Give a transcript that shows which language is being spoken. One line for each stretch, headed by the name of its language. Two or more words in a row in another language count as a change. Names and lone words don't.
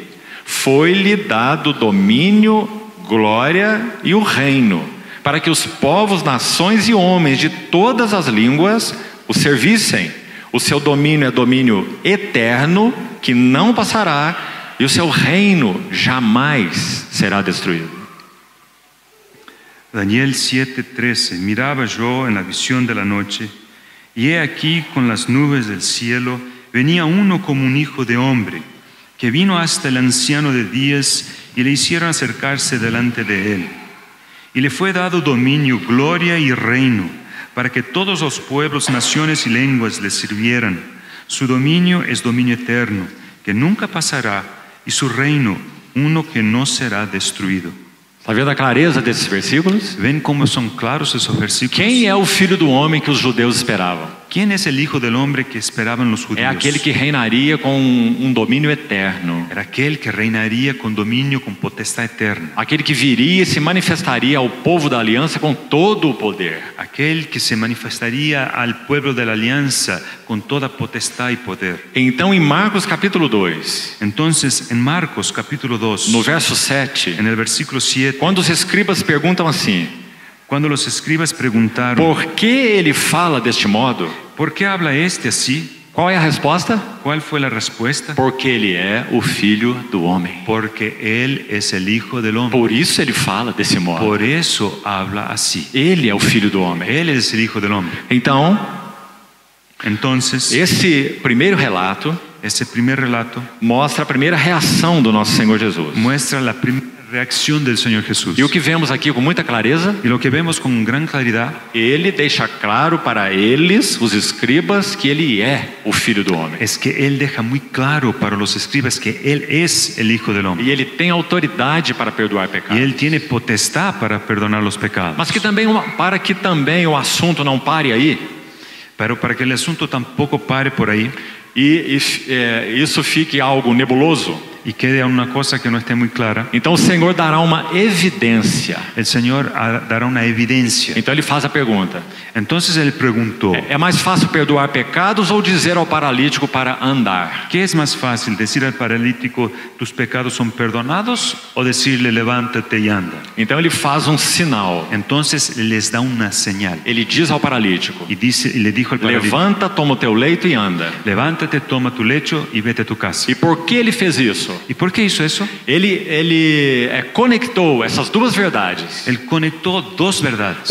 Portuguese: Foi-lhe dado domínio, glória e o reino, para que os povos, nações e homens de todas as línguas o servissem. O seu domínio é domínio eterno, que não passará, e o seu reino jamais será destruído. Daniel 7:13.
Spanish: Miraba yo en la visión de la noche, y he aquí con las nubes del cielo venía uno como un hijo de hombre, que vino hasta el anciano de días y le hicieron acercarse delante de él. Y le fue dado dominio, gloria y reino, para que todos los pueblos, naciones y lenguas le sirvieran. Su dominio es dominio eterno, que nunca pasará, y su reino uno que no será destruido.
Portuguese: Está vendo a clareza desses versículos?
Spanish: ¿Ven cómo son claros esos versículos?
Portuguese: Quem é o Filho do Homem que os judeus esperavam?
Spanish: ¿Quién es el Hijo del Hombre que esperaban los
Portuguese: É
Spanish: judíos?
Portuguese: aquele que reinaria com um domínio eterno.
Spanish: Era aquel que reinaría con dominio, con potestad eterna.
Portuguese: Aquele que viria e se manifestaria ao povo da aliança com todo o poder.
Spanish: Aquel que se manifestaría al pueblo de la alianza con toda potestad y poder.
Portuguese: Então, em Marcos capítulo 2,
Spanish: Entonces, en Marcos capítulo 2,
Portuguese: no verso 7,
Spanish: en el versículo 7,
Portuguese: quando os escribas perguntam assim:
Spanish: cuando los escribas preguntaron,
Portuguese: por que ele fala deste modo?
Spanish: ¿por qué habla este así?
Portuguese: Qual é a resposta?
Spanish: ¿Cuál fue la respuesta?
Portuguese: Porque ele é o Filho do Homem.
Spanish: Porque Él es el Hijo del Hombre.
Portuguese: Por isso ele fala desse modo.
Spanish: Por eso habla así.
Portuguese: Ele é o Filho do Homem.
Spanish: Él es el Hijo del Hombre.
Portuguese: Então,
Spanish: Entonces,
Portuguese: esse primeiro relato
Spanish: ese primer relato
Portuguese: mostra a primeira reação do nosso Senhor Jesus.
Spanish: muestra la primera reacción del Señor Jesús.
Portuguese: E o que vemos aqui com muita clareza,
Spanish: Y lo que vemos con gran claridad,
Portuguese: ele deixa claro para eles, os escribas, que ele é o Filho do Homem.
Spanish: es que Él deja muy claro para los escribas que Él es el Hijo del Hombre.
Portuguese: E ele tem autoridade para perdoar
Spanish: Y
Portuguese: pecados.
Spanish: Él tiene potestad para perdonar los pecados.
Portuguese: Mas que também, para que também o assunto não pare aí,
Spanish: Pero para que el asunto tampoco pare por ahí
Portuguese: e isso fique algo nebuloso,
Spanish: y quede una cosa que no esté muy clara,
Portuguese: então o Senhor dará uma evidência.
Spanish: el Señor dará una evidencia.
Portuguese: Então ele faz a pergunta:
Spanish: Entonces él preguntó,
Portuguese: é mais fácil perdoar pecados ou dizer ao paralítico para andar?
Spanish: ¿qué es más fácil, decir al paralítico tus pecados son perdonados o decirle levántate y anda?
Portuguese: Então ele faz um sinal.
Spanish: Entonces les da una señal
Portuguese: Ele diz ao paralítico:
Spanish: y le dijo al paralítico,
Portuguese: levanta, toma o teu leito e anda.
Spanish: levántate, toma tu lecho y vete a tu casa.
Portuguese: E por que ele fez isso?
Spanish: ¿Y por qué hizo eso?
Portuguese: Ele conectou essas duas verdades.
Spanish: Él conectó dos verdades.